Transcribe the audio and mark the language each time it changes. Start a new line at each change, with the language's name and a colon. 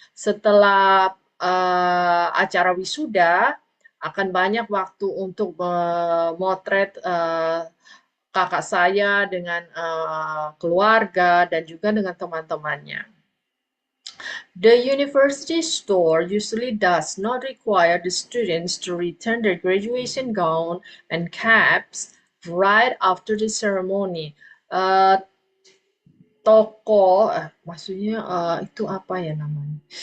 Indonesian: Setelah acara wisuda, akan banyak waktu untuk memotret kakak saya dengan keluarga dan juga dengan teman-temannya.
English: The university store usually does not require the students to return their graduation gown and caps right after the ceremony.
Indonesian: Toko, maksudnya itu apa ya namanya?